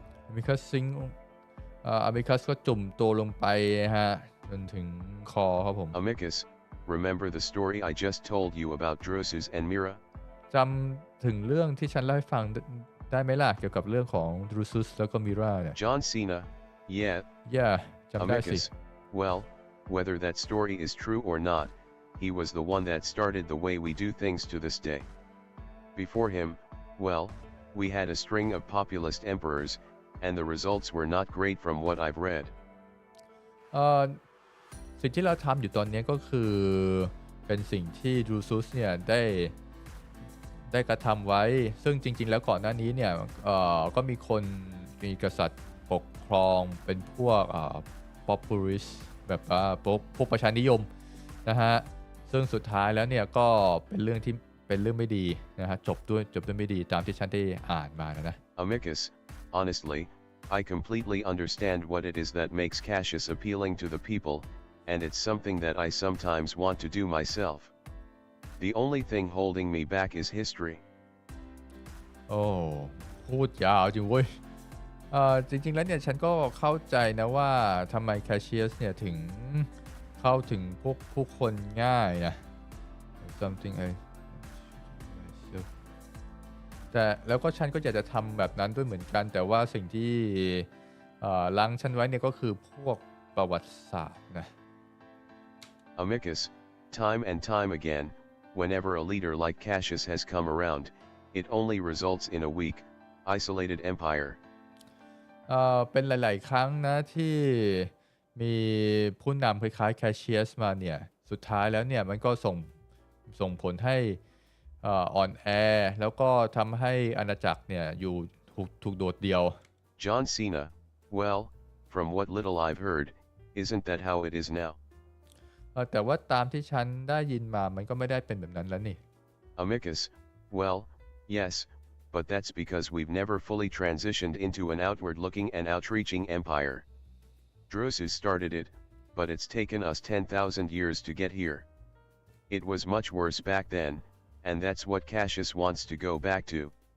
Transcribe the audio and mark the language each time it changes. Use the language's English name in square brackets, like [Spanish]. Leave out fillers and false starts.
[Thai] Amicus [English] sink [Thai] Amicus ก็จุ่มตัวลงไปฮะจนถึงคอครับผม [English] Amicus, remember the story I just told you about Drusus and Mira? [Thai] จำถึงเรื่องที่ฉันเล่าให้ฟังได้ไหมล่ะเกี่ยวกับเรื่องของ Drusus แล้วก็ Mira เนี่ย [English] John Cena, yeah [Thai] จำได้สิ [English] Amicus, well, whether that story is true or not, he was the one that started the way we do things to this day. Before him, well, we had a string of populist emperors, and the results were not great from what I've read. [Thai] สิ่งที่เราทำอยู่ตอนนี้ก็คือเป็นสิ่งที่ดรูซุสเนี่ยได้กระทำไว้ซึ่งจริงๆแล้วก่อนหน้านี้เนี่ยก็มีกษัตริย์ปกครองเป็นพวกpopulist แบบพวกประชานิยมนะฮะซึ่งสุดท้ายแล้วเนี่ยก็เป็นเรื่องไม่ดีนะฮะจบด้วยไม่ดีตามที่ฉันได้อ่านมานะ [English] Amicus, honestly, I completely understand what it is that makes Cassius appealing to the people, and it's something that I sometimes want to do myself. The only thing holding me back is history. [Thai] โอ้พูดยาวจริงเว้ยจริงๆแล้วเนี่ยฉันก็เข้าใจนะว่าทำไมแคชเชียสเนี่ยถึงเข้าถึงพวกผู้คนง่ายนะ [English] something [Thai] แต่แล้วก็ฉันก็อยากจะทำแบบนั้นด้วยเหมือนกันแต่ว่าสิ่งที่ลังฉันไว้เนี่ยก็คือพวกประวัติศาสตร์นะ [English] Amicus, time and time again, whenever a leader like Cassius has come around, it only results in a weak, isolated empire. [Thai] เป็นหลายๆครั้งนะที่มีผู้นำคล้ายๆแคชเชียสมาเนี่ยสุดท้ายแล้วเนี่ยมันก็ส่งผลให้อ่อนแอแล้วก็ทำให้อาณาจักรเนี่ยอยู่ถูกโดดเดี่ยว [English] John Cena, well, from what little I've heard, isn't that how it is now? [Thai] แต่ว่าตามที่ฉันได้ยินมามันก็ไม่ได้เป็นแบบนั้นแล้วนี่ [English] Amicus, well, yes, but that's because we've never fully transitioned into an outward-looking and outreaching empire. Drusus started it, but it's taken us 10,000 years to get here. It was much worse back then, and that's what Cassius wants to go back to.